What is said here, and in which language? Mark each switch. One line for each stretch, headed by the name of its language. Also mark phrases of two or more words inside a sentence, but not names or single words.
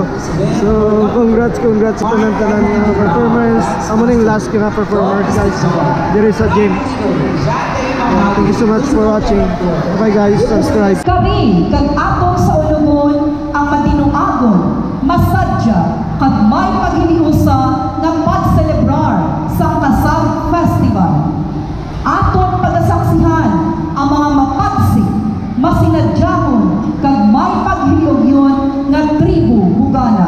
Hiligaynon: So congrats sa tanan-tanan ng performance. Amo ning last ka performer guys.
English: There is a game. Thank you so much for watching. Bye guys, subscribe.
Hiligaynon: Kami kag atong sa ulumon ang matinuagon, masadya kag may paghiniusa nga pagselebrar sa Kasag Festival. Aton pagasaksihan ang mga mapagsik, masinadyahon kag may paghilogyon nga Tribo Bugana.